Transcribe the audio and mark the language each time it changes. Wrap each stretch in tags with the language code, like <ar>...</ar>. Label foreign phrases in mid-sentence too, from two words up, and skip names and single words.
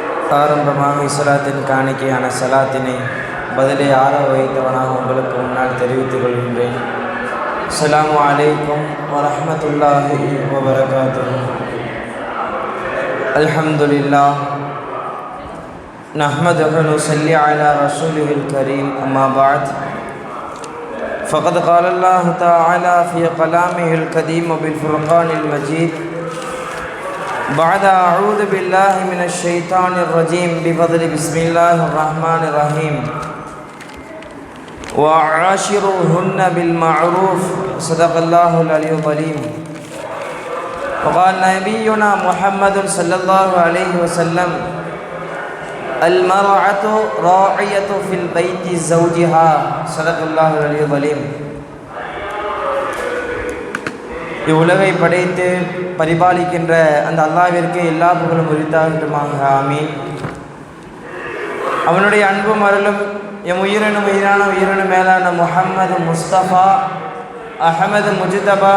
<ta>ஆரம்பமாக இஸ்லாத்தின் காணிக்கையான சலாத்தினை பதிலை ஆற வைத்தவனாக உங்களுக்கு முன்னால் தெரிவித்துக் கொள்கின்றேன்.</ta> <ar>السلام عليكم ورحمة الله وبركاته. الحمد لله نحمده ونصلي على رسوله الكريم. أما بعد. فقد قال الله تعالى في كلامه القديم بالفرقان المجيد بعد أعوذ بالله من الشيطان الرجيم بفضل بسم الله الرحمن الرحيم وعاشروهن بالمعروف صدق الله العلي العظيم. وقال نبينا محمد صلى الله عليه وسلم المرأة راعية في البيت زوجها صدق الله العلي العظيم.</ar> <ta>இவ்வுலகை படைத்து பரிபாலிக்கின்ற அந்த அல்லாஹ்விற்கு எல்லா புகழும் உரித்தாகட்டுமாக. ஆமீன். அவனுடைய அன்பும் அருளும் எம் உயிரினும் மேலான முஹம்மது முஸ்தபா அஹமது முஜ்தபா</ta>